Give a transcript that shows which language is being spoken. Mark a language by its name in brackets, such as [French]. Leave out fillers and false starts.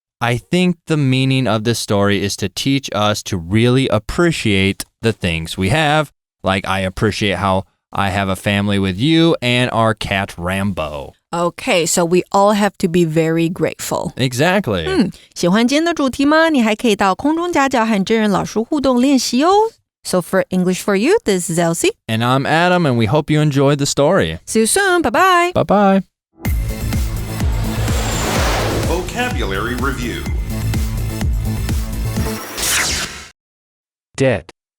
[English] I think the meaning of this story is to teach us to really appreciate the things we have. Like I appreciate how I have a family with you and our cat Rambo. Okay, so we all have to be very grateful. Exactly. [Chinese] 喜欢今天的主题吗？你还可以到空中家教和真人老师互动练习哦。 [English] So for English for You, this is Elsie. And I'm Adam, and we hope you enjoyed the story. See you soon. Bye-bye. Bye-bye. Vocabulary Review. Debt.